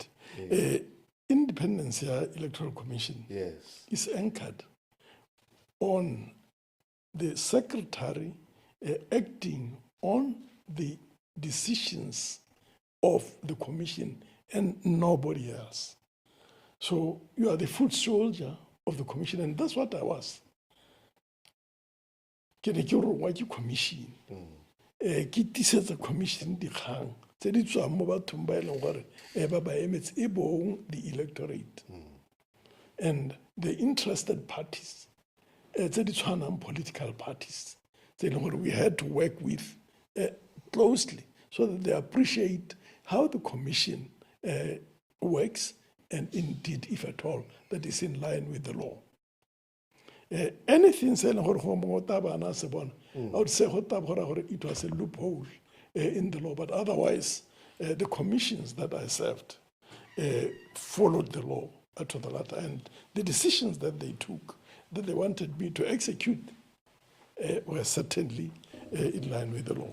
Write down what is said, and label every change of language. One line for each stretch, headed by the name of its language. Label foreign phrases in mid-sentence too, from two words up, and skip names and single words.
English: Independence Electoral Commission is anchored on the secretary acting on the decisions of the commission and nobody else. So you are the foot soldier of the commission, and that's what I was. Commission.
Tswana: ke tisetsa commission dikgang tse di tswang mo bathong ba e leng gore ba ba emetse e bong
English: the electorate and the interested parties
Tswana: tse di tshwanang
English: political parties
Tswana: tse e leng gore
English: we had to work with closely so that they appreciate how the commission works and indeed, if at all, that is in line with the law. Anything saying I would say it was a loophole in the law, but otherwise, the commissions that I served followed the law to the letter, and the decisions that they took, that they wanted me to execute, were certainly in line with the law.